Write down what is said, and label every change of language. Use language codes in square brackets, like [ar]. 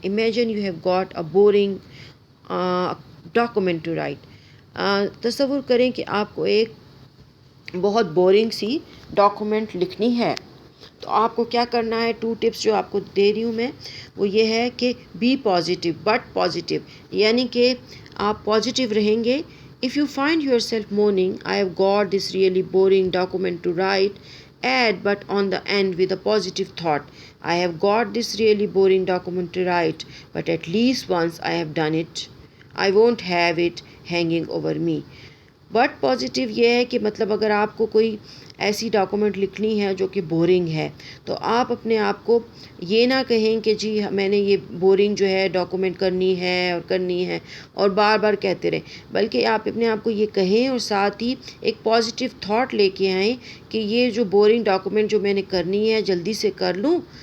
[en] imagine you have got a boring document to write, [ur] تصور کریں کہ آپ کو ایک بہت بورنگ سی ڈاکومنٹ لکھنی ہے, تو آپ کو کیا کرنا ہے؟ 2 ٹپس جو آپ کو دے رہی ہوں میں وہ یہ ہے کہ [en] be positive but positive, [ur] یعنی کہ آپ پازیٹیو رہیں گے. [en] If you find yourself morning I have got this really boring document to write, and but on the end with a positive thought. I have got this really boring document to write, but at least once I have done it. I won't have it hanging over me. But positive [ur] یہ ہے کہ مطلب اگر آپ کو کوئی ایسی document لکھنی ہے جو کہ بورنگ ہے تو آپ اپنے آپ کو یہ نہ کہیں کہ جی میں نے یہ بورنگ جو ہے ڈاکومنٹ کرنی ہے اور بار بار کہتے رہیں, بلکہ آپ اپنے آپ کو یہ کہیں اور ساتھ ہی ایک پازیٹیو تھاٹ لے کے آئیں کہ یہ جو بورنگ ڈاکومنٹ جو میں نے کرنی ہے جلدی سے کر لوں.